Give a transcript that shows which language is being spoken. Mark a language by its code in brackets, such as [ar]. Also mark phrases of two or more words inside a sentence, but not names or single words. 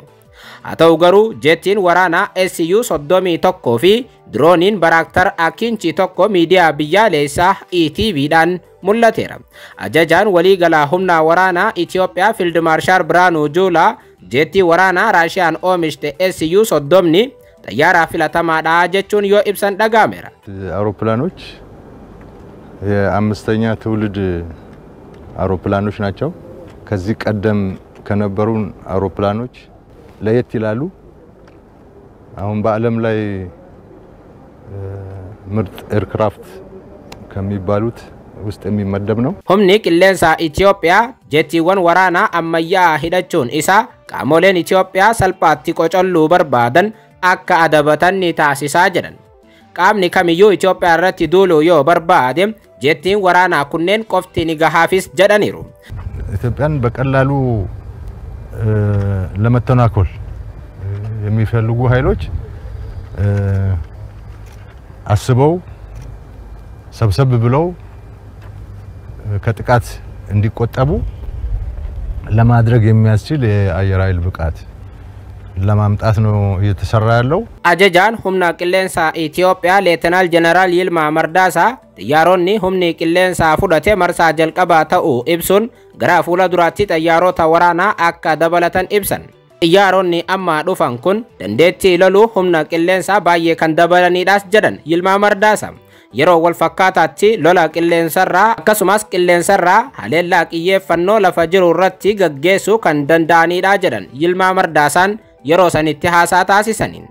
[om] haa ta'u garuu jettiin waraanaa SU-31 fi dirooniin Baraktar Akinchi tokko miidiyaa biyyaalessaa ETVdhaan mul'ateera. Ajajaan waliigalaa humna waraanaa Itoophiyaa Field Marshal Biraanuu Juulaa jettii waraanaa Raashiyaan oomishte SU-30 xayyaara filatamaadha jechuun yoo ibsan dhagameera. [am] አውሮፕላኖች የአምስተኛ ትውልድ አውሮፕላኖች ናቸው። ከዚህ ቀደም ከነበሩን አውሮፕላኖች ለየት ይላሉ። አሁን በአለም ላይ ምርጥ ኤርክራፍት ከሚባሉት ውስጥ የሚመደብ ነው። [om] humni qilleensa Itoophiyaa jettiiwwan waraanaa ammayyaa hidhachuun isaa qaamoleen Itoophiyaa salphaatti qocolluu barbaadan akka adabatan ni taasisaa jedhan. Qaamni kamiyyuu Itoophiyaa irratti duuluu yoo barbaade jettiin waraanaa kunneen qofti ni gahaafis jedhaniiru. [am] ኢትዮጵያን በቀላሉ ለመተናኮል የሚፈልጉ ኃይሎች አስበው ሰብሰብ ብለው ከጥቃት እንዲቆጠቡ ለማድረግ የሚያስችል የአየር ኃይል ብቃት ለማምጣት ነው እየተሰራ ያለው። [om] Ajajaan humna qilleensa Itoophiyaa Leetanaal Jeneraal Yilmaa Mardaasaa xayyaaronni humni qilleensa fudhate marsaa jalqabaa ta'uu ibsuun gara fuula duraatti xayyaarota waraanaa akka dabalatan ibsan. xayyaaronni amma dhufan kun dandeettii loluu humna qilleensaa baay'ee kan dabalanidhaas jedhan Yilmaa Mardaasa. yeroo wal fakkaataatti lola qilleensarraa akkasumas qilleensarraa haleellaa xiyyeeffannoo lafa jiru irratti gaggeessuu kan danda'anidha jedhan Yilmaa Mardaasaan yeroo sanitti haasaa taasisaniin.